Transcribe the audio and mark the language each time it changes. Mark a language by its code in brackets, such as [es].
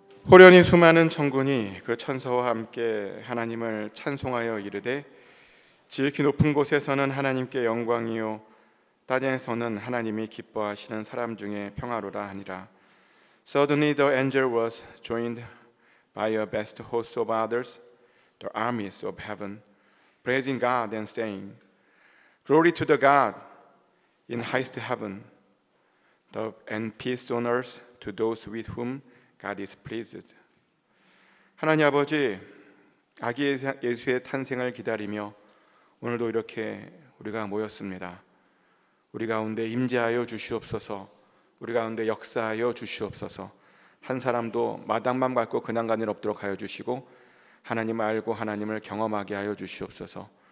[ko] 호련히 수많은 천군이 그 천사와 함께 하나님을 찬송하여 이르되 지극히 높은 곳에서는 하나님께 영광이요 땅에서는 하나님이 기뻐하시는 사람 중에 평화로라 하니라. [en] Suddenly the angel was joined by a vast host of others, the armies of heaven, praising God and saying, Glory to the God in highest heaven, and peace on earth to those with whom God is pleased. [ko] 하나님 아버지, 아기 예수의 탄생을 기다리며 오늘도 이렇게 우리가 모였습니다. 우리 가운데 임재하여 주시옵소서. 우리 가운데 역사하여 주시옵소서. 한 사람도 마당만 밟고 근황간 일 없도록 하여 주시고 하나님을 알고 하나님을 경험하게 하여 주시옵소서.